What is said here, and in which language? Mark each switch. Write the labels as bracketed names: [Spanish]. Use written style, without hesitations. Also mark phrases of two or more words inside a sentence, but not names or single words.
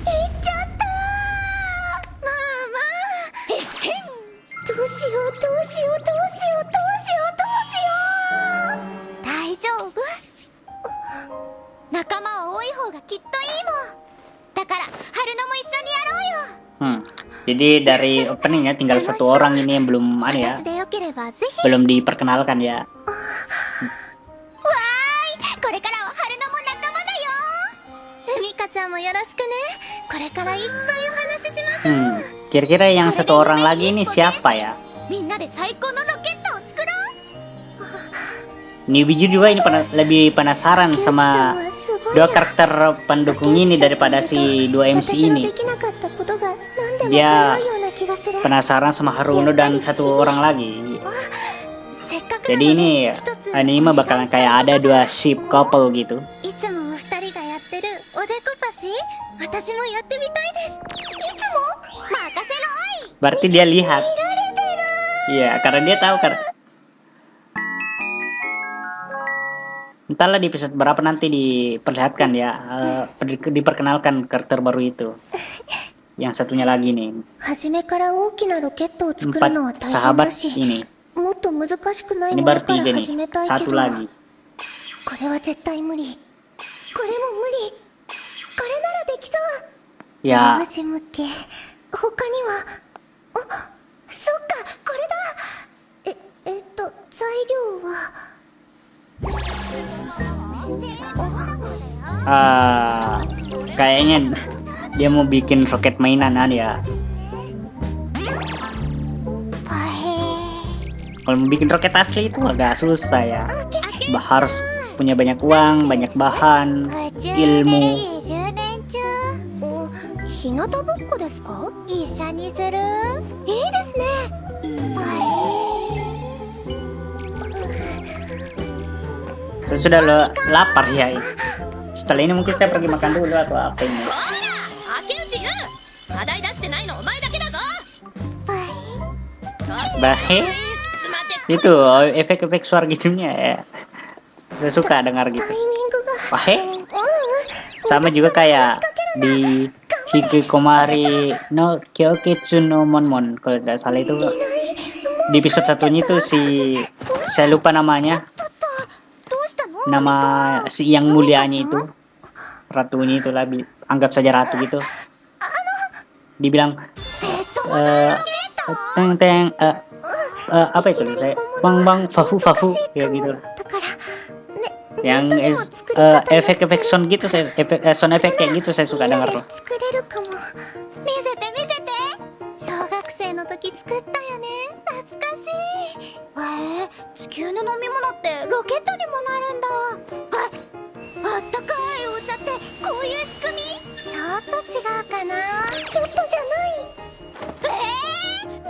[Japanese] 行っちゃったー。まあまあ、えっへん。どうしようどうしようどうしようどうしようどうしよう。大丈夫？仲間は多い方がきっといいもん。だから春菜も一緒にやろうよ。 [Indonesian] Jadi dari openingnya tinggal satu orang ini yang belum ada ya, [Japanese] 私でよければぜひ。 [Indonesian] belum diperkenalkan ya. [Japanese] わーい、これからは春菜も仲間だよ。うみかちゃんもよろしくね。これからいっぱいお話ししましょう。 [Indonesian] Kira-kira yang satu orang lagi ini siapa ya? [Japanese] みんなで最高のロケットを作ろう。 [Indonesian] Newbie juga ini lebih penasaran sama dua karakter pendukung ini daripada si dua MC ini. Dia penasaran sama Haruno dan satu orang lagi. Jadi ini anime bakalan kayak ada dua [English] ship couple [Indonesian] gitu. [Japanese] いつもお二人がやってるおでこパシ、私もやってみたいです。いつも任せろい。 [Indonesian] Berarti dia lihat. Iya, karena dia tahu kan. Entahlah di episode berapa nanti diperlihatkan ya, diperkenalkan karakter baru itu. Yang satunya lagi nih. [Japanese] 初めから大きなロケットを作るのは [Indonesian] Empat [Japanese] 大変 [Indonesian] sahabat [Japanese] だし、 [Indonesian] ini. [Japanese] もっと難しくない [Indonesian] Ini [Japanese] もの [Indonesian] baru [Japanese] から [Indonesian] tiga [Japanese] 始め [Indonesian] nih. [Japanese] たいけ [Indonesian] Satu [Japanese] ど、 [Indonesian] lagi. [Japanese] これは絶対無理。これも無理。これならできそう。 [Indonesian] Ya, [Japanese] 同時向け。他には、あ、そっか、これだ。材料は。 [Indonesian] kayaknya dia mau bikin roket mainan ya. パヘー。 Kalau mau bikin roket asli itu agak susah ya. Harus punya banyak uang, banyak bahan, ilmu. [Japanese] 充電中。お、日向ぼっこですか？一緒にする？いいですね。パヘー。 [Indonesian] Saya sudah lapar ya. Setelah ini mungkin saya pergi makan dulu atau apa ini. [Japanese] ほら竹内優課題出してないのお前だけだぞ。 Bahe, つまって [Indonesian] itu efek-efek suara gitunya ya. Saya suka dengar gitu. [Japanese] タイミングが。 Bahe, うんうん。 [Indonesian] sama juga kayak di Hikikomari no Kyoketsu no Monmon, kalau tidak salah itu di episode satunya itu saya lupa namanya, [Japanese] どうしたの？ [Indonesian] nama si yang mulianya itu, ratunya itu lah, anggap saja ratu gitu. Dibilang teng apa itu saya bang fahu ya gitu lah. [Japanese] だからね。 [Indonesian] Yang efek-efek sound gitu, sound efek kayak gitu saya suka dengar loh. [Japanese] 作れるかも。見せて見せて。小学生の時作ったよね。懐かしい。地球の飲み物ってロケットにもなるんだ。あったかいお茶ってってこういう仕組み？ちょっと違うかな。ちょっとじゃない。